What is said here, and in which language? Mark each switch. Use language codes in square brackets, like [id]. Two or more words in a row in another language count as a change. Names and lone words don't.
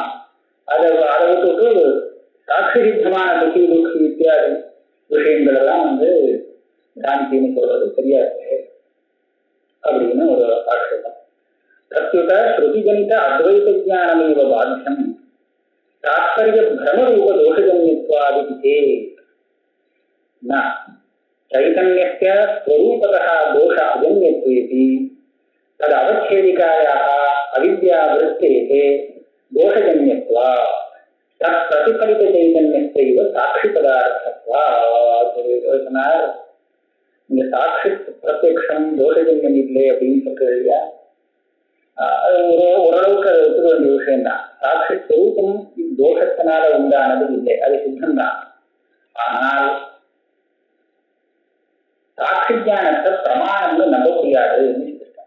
[ta] அதை விட்டுட்டு சாட்சி சித்தமான துக்கி துக்கி இத்தியாதி விஷயங்கள் எல்லாம் பிராந்தின்னு சொல்றது தெரியாது அப்படின்னு ஒரு ஆட்சேபம். [sa] प्रत्युत श्रुतिजनित अद्वैत ज्ञानमेव बाध्यम् तात्पर्य भ्रमरूप दोषजन्यत्वादिति न चैतन्यस्य स्वरूपतः दोष अजन्यत्वेति तद अवच्छेदिकायाः अविद्यावृत्तेः दोषजन्यत्वात् तत् प्रतिफलित चैतन्यस्यैव साक्षी पदार्थत्वात्. [ta] இந்த சாட்சி பிரத்யக்ஷம் தோஷஜன்யம் இல்லை அப்படின்னு சொல்றது இல்லையா, ஓரளவுக்கு அதை ஒத்துக்க வேண்டிய விஷயம் தான். சாட்சி ஸ்வரூபம் தோஷத்தினால உண்டானது இல்லை, அது சித்தம்தான். ஆனால் சாட்சி ஞானத்தை பிரமாணம்னு நம்ப முடியாதுன்னு சொல்லியிருக்காங்க.